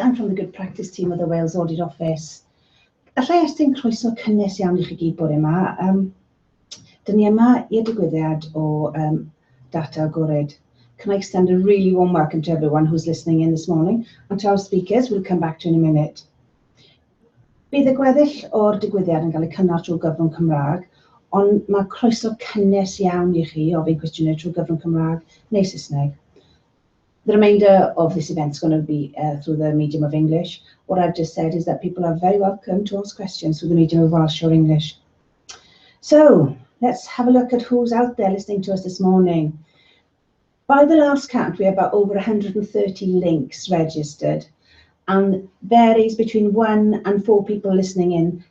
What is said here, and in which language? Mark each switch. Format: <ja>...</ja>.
<en>I'm from the Good Practice team of the Wales Audit Office.</en> <cy>Allai estyn croeso cynnes iawn I chi gyd bore yma. Dyn ni yma i'r digwyddiad o data Agored.</cy> <en>Can I extend a really warm welcome to everyone who's listening in this morning, and to our speakers we'll come back to in a minute.</en> <cy>Bydd y gweddill o'r digwyddiad yn cael ei cynnal trwy gyfrwng Cymraeg, ond mae croeso cynnes iawn I chi ofyn cwestiynau trwy gyfrwng Cymraeg neu Saesneg.</cy> <en>The remainder of this event is going to be through the medium of English. What I've just said is that people are very welcome to ask questions through the medium of Welsh or English. So let's have a look at who's out there listening to us this morning. By the last count, we have about over 130 links registered, and varies between 1 and 4 people listening in.</en>